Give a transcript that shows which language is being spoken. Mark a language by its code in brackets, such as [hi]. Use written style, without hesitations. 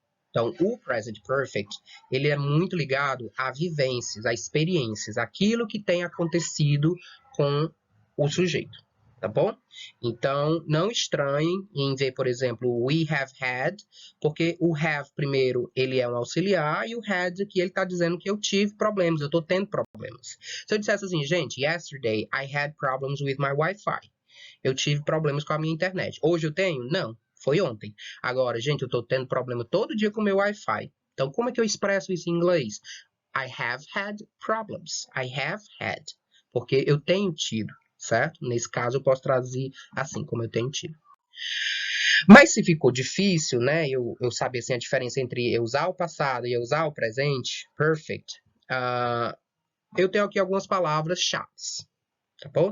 [pt] Então, o present perfect, ele é muito ligado a vivências, a experiências, aquilo que tem acontecido com o sujeito, tá bom? Então, não estranhem em ver, por exemplo, we have had, porque o have, primeiro, ele é um auxiliar, e o had aqui, ele está dizendo que eu tive problemas, eu estou tendo problemas. Se eu dissesse assim, gente, [en] yesterday I had problems with my Wi-Fi. [pt] Eu tive problemas com a minha internet. Hoje eu tenho? Não. Foi ontem. Agora, gente, eu tô tendo problema todo dia com o meu Wi-Fi. Então, como é que eu expresso isso em inglês? [en] I have had problems. I have had. [pt] Porque eu tenho tido, certo? Nesse caso, eu posso traduzir assim, como eu tenho tido. Mas se ficou difícil, né, eu saber assim, a diferença entre eu usar o passado e eu usar o presente, perfect, eu tenho aqui algumas palavras-chave, tá bom?